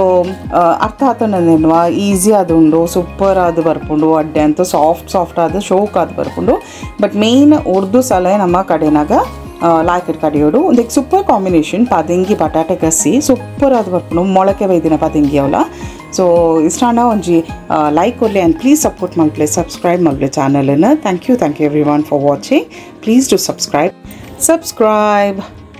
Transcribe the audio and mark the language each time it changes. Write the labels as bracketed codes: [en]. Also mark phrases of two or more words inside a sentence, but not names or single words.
[tcy] ಅರ್ಥ ಆತನೆನ್ನುವ ಈಸಿ ಆದುಂಡು ಸೂಪರ್ ಆದ ಬರ್ಪುಂಡು ಅಡ್ಡೆ ಅಂತೂ ಸಾಫ್ಟ್ ಆದ ಶೋಕ್ ಆದ ಬರ್ಪುಂಡು [en] but main [tcy] ಉರ್ದು ಸಲಹೆ ನಮ್ಮ ಕಡೆನಾಗ ಲಾಯ್ಕಡ್ ಕಡಿಯೋಡು ಒಂದು [en] super combination [tcy] ಪದಂಗಿ ಬಟಾಟೆ ಕಸಿ ಸೂಪರ್ ಆದ ಬರ್ಪುಂಡು ಮೊಳಕೆ ಬೈದಿನ ಪದಂಗಿ ಅವಲ ಸೊ ಇಷ್ಟಾನ ಒಂಜಿ ಲೈಕ್ ಕೊಡ್ಲಿ [en] and please support [tcy] ಮಲ್ಪ್ಲೆ ಸಬ್ಸ್ಕ್ರೈಬ್ ಮಲ್ಪ್ಲೆ ಚಾನಲನ್ನು [en] thank you every one for watching please do subscribe